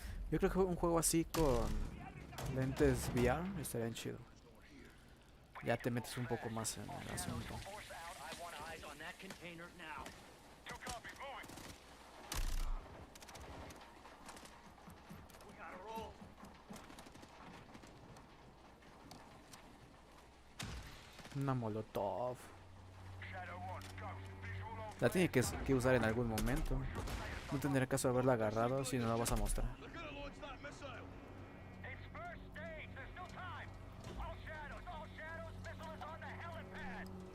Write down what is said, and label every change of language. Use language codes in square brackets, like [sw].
[es] Yo creo que un juego así con lentes VR estaría chido. Ya te metes un poco más en el asunto. [en] Force out. I want eyes on that container now. Two copies, moving. We gotta roll. [es] Una molotov. [en] Shadow 1, Ghost, visual on. [es] La tiene que usar en algún momento. No tendría caso haberla agarrado si no la vas a mostrar. [en] They're gonna launch that missile. It's first stage. There's still time. All shadows. Missile is on the helipad.